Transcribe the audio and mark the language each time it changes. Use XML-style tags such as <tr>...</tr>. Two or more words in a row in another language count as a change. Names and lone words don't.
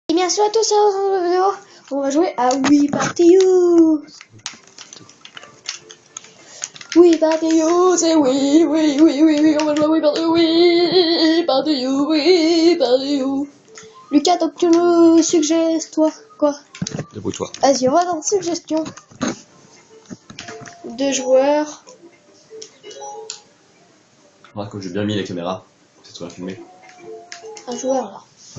<fr>salut à tous, dans la vidéo, on va jouer à We Party You. We Party You, c'est oui, on va jouer à We Party You, We Party You, We Party You. Lucas, donc tu nous suggères, toi, quoi? Débrouille-toi. Vas-y, on va dans suggestion. 2 joueurs. Remarque que j'ai bien mis la caméra, c'est toi filmé. Un joueur, là.</fr>